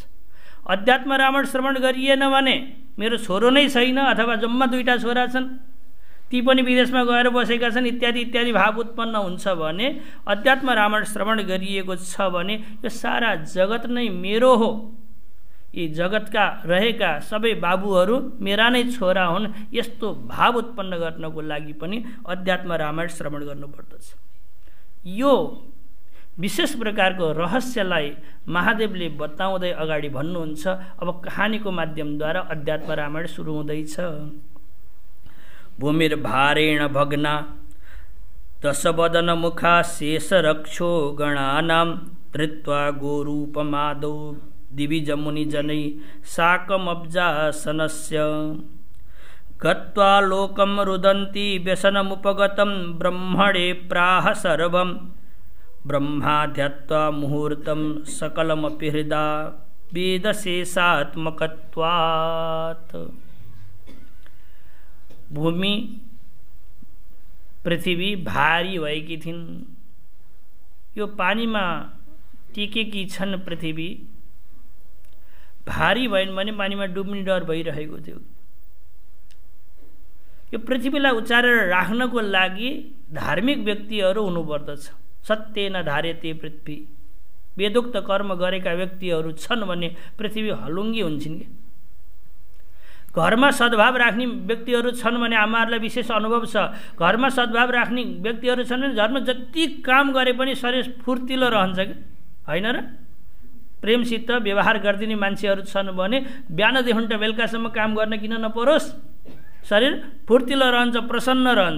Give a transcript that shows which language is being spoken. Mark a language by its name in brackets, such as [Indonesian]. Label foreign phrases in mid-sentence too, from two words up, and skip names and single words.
[Nepali] अध्यात्म रामायण श्रवण गरिएन भने मेरो छोरो नै छैन अथवा जम्मा 2टा छोरा छन्, ती पनि विदेशमा गएर बसेका छन् इत्यादि इत्यादि भाव उत्पन्न हुन्छ भने, अध्यात्म रामायण श्रवण गरिएको छ भने यो सारा जगत नै मेरो हो, यी जगतका रहेका सबै बाबुहरू मेरा नै छोरा हुन्, यस्तो भाव उत्पन्न गर्नको लागि पनि अध्यात्म रामायण श्रवण गर्नुपर्दछ। यो विशेष प्रकारको रहस्यलाई महादेवले बताउँदै अगाडि भन्नुहुन्छ। अब कहानीको माध्यमद्वारा अध्यात्म रामायण सुरु हुँदैछ। [Sanskrit] भूमिर्भारेण भग्ना दशवदन मुखा शेष रक्षो गणानां धृत्वा गोरूपमादौ दिवि जमुनि जनै साकमब्जासनस्य गत्वा लोकं रुदन्ति व्यसनमुपगतं ब्रह्मणे प्राह सर्वं ब्रह्माध्यत्वा मुहूर्तं सकलमपि हृदा वेदशेषात्मकत्वात्। [Nepali] भूमि पृथ्वी भारी भएकी थिइन्। यो पानीमा टिकेकी छन्। पृथ्वी भारी भएन भने पानीमा डुब्ने डर भइरहेको थियो। यो पृथ्वीलाई उचारेर राख्नको लागि धार्मिक व्यक्तिहरू हुनुपर्दछ। [Sanskrit] सत्येन धार्यते पृथ्वी। [Nepali] वेदोक्त कर्म गरेका व्यक्तिहरू छन् भने पृथ्वी हलुङ्गी हुन्छन् कि। घरमा सद्भाव राख्ने व्यक्तिहरू छन् भने आमाहरूलाई विशेष अनुभव छ। घरमा सद्भाव राख्ने व्यक्तिहरू छन् भने घरमा जति काम गरे पनि शरीर फुर्तिलो रहन्छ कि होइन र? प्रेमसित व्यवहार गरिदिने मान्छेहरू छन् भने बिहानदेखि बेलुकासम्म काम गर्न किन नपरोस्, शरीर फुर्तिलो रहन्छ, प्रसन्न रहन्छ।